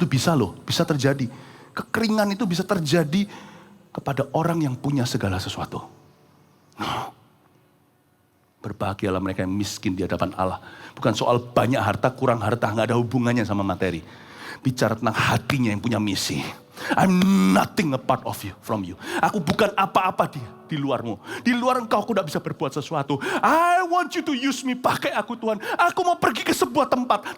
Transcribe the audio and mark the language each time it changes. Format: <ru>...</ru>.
<id>Itu bisa loh, bisa terjadi. Kekeringan itu bisa terjadi kepada orang yang punya segala sesuatu. Berbahagialah mereka yang miskin di hadapan Allah. Bukan soal banyak harta, kurang harta, gak ada hubungannya sama materi. Bicara tentang hatinya yang punya misi.</id> <en>I'm nothing apart of you, from you.</en> <id>Aku bukan apa-apa di luarmu. Di luar engkau aku tidak bisa berbuat sesuatu.</id> <en>I want you to use me,</en> <id>pakai aku Tuhan. Aku mau pergi ke sebuah tempat.</id>